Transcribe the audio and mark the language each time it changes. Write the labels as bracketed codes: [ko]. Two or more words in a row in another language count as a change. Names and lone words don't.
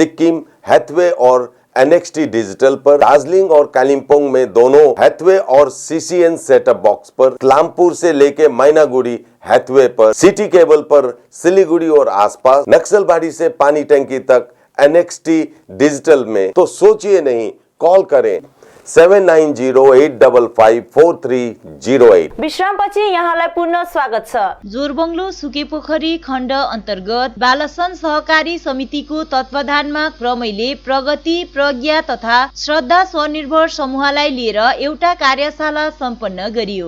[hi] सिक्किम, हैथवे और NXT डिजिटल पर, दार्जिलिंग और कालिम्पोंग में दोनों हैथवे और CCN [en] setup box [hi] पर, क्लामपुर से लेके मैनागुड़ी हैथवे पर, सिटी केबल पर सिलीगुड़ी और आसपास, नक्सलबाड़ी से पानी टंकी तक NXT डिजिटल में। तो सोचिए नहीं, कॉल करें 7908554308। [ne] विश्रामपछि यहाँलाई पुनः स्वागत छ। जोरबंगलो सुकेपोखरी खण्ड अन्तर्गत बालसन सहकारी समितिको तत्वाधानमा क्रमैले प्रगति, प्रज्ञा तथा श्रद्धा स्वनिर्भर समूहलाई लिएर एउटा कार्यशाला सम्पन्न गरियो।